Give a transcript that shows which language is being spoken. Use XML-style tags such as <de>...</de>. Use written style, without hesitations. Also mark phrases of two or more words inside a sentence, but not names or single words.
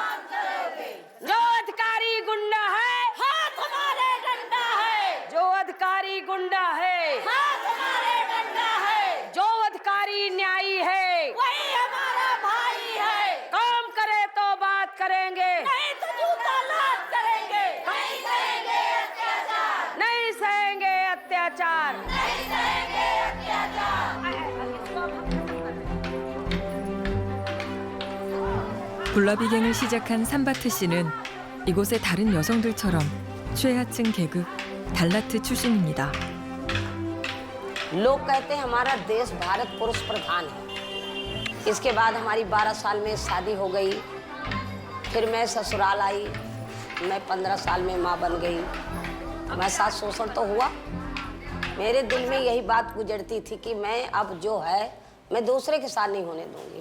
<hi>जो अधिकारी गुंडा है हाथ हमारे डंडा है, जो अधिकारी गुंडा है हाथ हमारे डंडा है, जो अधिकारी न्यायी है वही हमारा भाई है। काम करे तो बात करेंगे, नहीं तो जूता लात करेंगे। नहीं सहेंगे अत्याचार, नहीं सहेंगे अत्याचार, नहीं सहेंगे अत्याचार।</hi> <ko>굴라비갱을 시작한 삼바트 씨는 이곳의 다른 여성들처럼 최하층 계급 달라트 출신입니다.</ko> <hi>लोग कहते हैं हमारा देश भारत पुरुष प्रधान है। इसके बाद हमारी 12 साल में शादी हो गई, फिर मैं ससुराल आई। मैं 15 साल में माँ बन गई। मैं साथ शोषण तो हुआ। मेरे दिल में यही बात गुजरती थी कि मैं अब जो है मैं दूसरे के साथ नहीं होने दूंगी।</hi>